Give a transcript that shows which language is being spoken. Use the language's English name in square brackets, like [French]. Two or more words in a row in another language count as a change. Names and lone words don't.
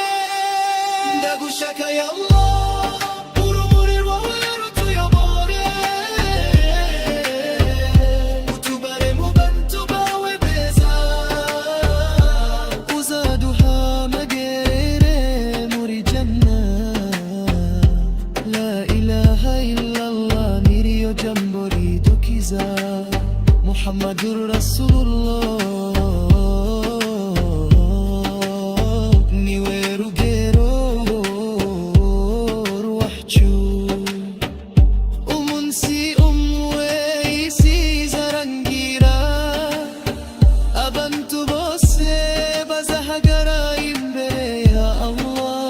[Kinyarwanda] Ndagushaka ya Allah, urumuri rwawe rutuyobore. Utubare mu bantu bawe beza, uzaduhamagere muri janna. [Arabic] لا إله إلا الله [Kinyarwanda] niryo jambo ridukiza. [Arabic] محمد رسول الله [Kinyarwanda] niwe rugero rwacu. Umunsi umwe isi izarangira, abantu bose bazahagara imbere ya Allah.